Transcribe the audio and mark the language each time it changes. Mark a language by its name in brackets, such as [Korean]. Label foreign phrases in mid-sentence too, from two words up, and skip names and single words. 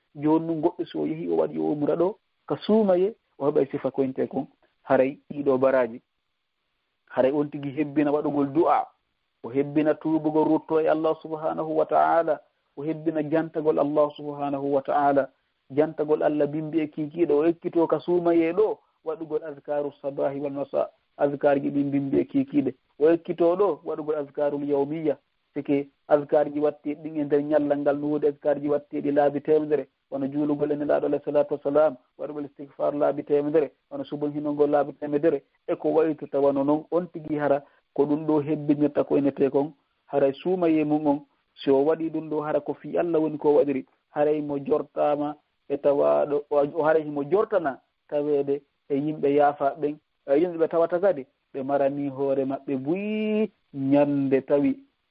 [Fula] joni ɗum goɗɗo so yehi o waɗi o umra ɗo ka suumaye o heɓay sifa koynte kon haray ɗiɗo baraji haray on tigi hebbina waɗugol du'a o hebbina tuubugol rutto e Allah [Arabic] سبحانه وتعالى [Fula] o hebbina jantagol Allah [Arabic] سبحانه وتعالى [Fula] jantagol Allah bimbi e kikiɗo o ekkito ka suumaye ɗo waɗugol [Arabic] أذكار الصباح والمساء [Fula] azkarji ɗin bimbi e kikiɗe o ekkito ɗo waɗugol [Arabic] الأذكار اليومية [Fula] sike azkarji watteɗi ɗin e nder ñallal ngal nuwude azkarji watteɗi laabi temedere wono juulugol ene laaɗo [Arabic] عليه الصلاة [Fula] wassalam waɗugol istigfar laabi temedere wono subon hinongol laabi temedere e ko wayto tawano noon on tigi hara ko ɗum ɗo hebbinirta ko enete kon haray suumaye mum on si o waɗi ɗum ɗo hara ko fi Allah woni ko waɗiri haray mo jortama e tawaɗo o haray himo jortana taweede e yimɓe yaafa ɓen yimɓe ɓe tawata kadi ɓe marani hoore maɓɓe buyi ñande tawi